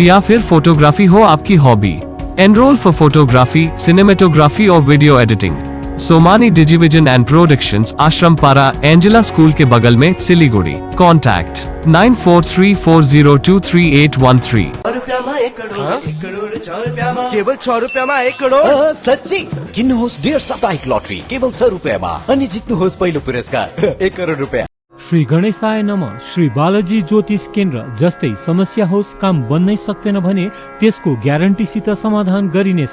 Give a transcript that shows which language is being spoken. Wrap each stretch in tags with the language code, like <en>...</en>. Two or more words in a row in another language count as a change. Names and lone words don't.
<hi>या फिर फोटोग्राफी हो आपकी हॉबी,</hi> <en>enroll for photography, cinematography</en> <hi>और</hi> <en>video editing.</en> <hi>सोमानी डिजिविजन एंड प्रोडक्शंस, आश्रम पारा, एंजेला स्कूल के बगल में, सिलीगुड़ी। कॉन्टैक्ट 9434023813।</hi> <ne>केवल 6 रुपैयाँमा 1 करोड? सच्ची किन्नुहोस् डेढ साप्ताहिक लटरी केवल 6 रुपैयाँमा अनि जित्नुहोस् पहिलो पुरस्कार 1 करोड रुपैयाँ।</ne> <sa>श्री गणेशाय नमः।</sa> <ne>श्री बालाजी ज्योतिष केन्द्र। जस्तै समस्या होस्, काम बन्नै सक्दैन भने त्यसको ग्यारेन्टीसित समाधान गरिनेछ।</ne>